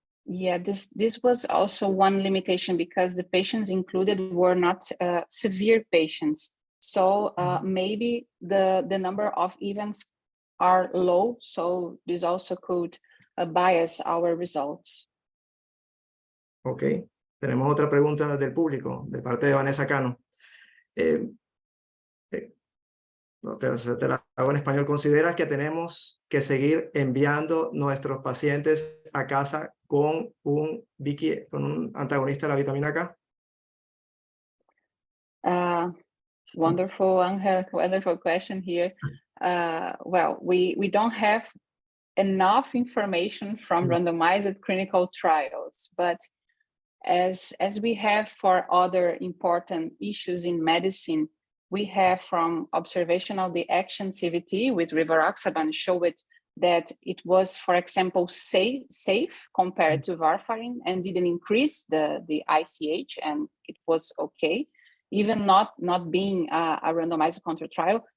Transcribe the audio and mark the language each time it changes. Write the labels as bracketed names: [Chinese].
[English] Yeah, this was also one limitation because the patients included were not severe patients. So maybe the number of events are low, so this also could bias our results. [Spanish] Ok, tenemos otra pregunta del público, de parte de Vanessa Cano. Te la hago en español. ¿Consideras que tenemos que seguir enviando nuestros pacientes a casa con un antagonista de la vitamina K? [English] Wonderful, Angel, wonderful question here. Well, we don't have enough information from randomized clinical trials, but as we have for other important issues in medicine, we have from observational the action CVT with rivaroxaban showed that it was, for example, safe compared to warfarin and didn't increase the ICH, and it was okay, even not being a randomized control trial.